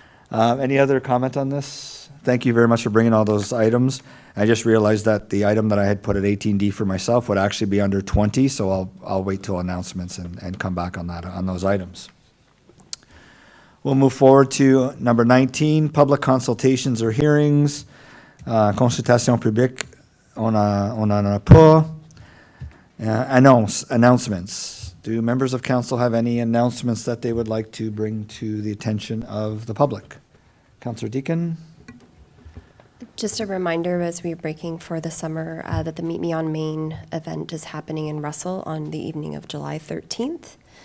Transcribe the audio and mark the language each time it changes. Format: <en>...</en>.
<en>Any other comment on this? Thank you very much for bringing all those items. I just realized that the item that I had put at 18D for myself would actually be under 20, so I'll wait till announcements and come back on that, on those items. We'll move forward to number 19, public consultations or hearings.</en> <fr>Consultation publique, on en a pas.</fr> <en>Announcements. Do members of council have any announcements that they would like to bring to the attention of the public? Councillor Deakin? Just a reminder as we're breaking for the summer that the Meet Me on Main event is happening in Russell on the evening of July 13th.</en>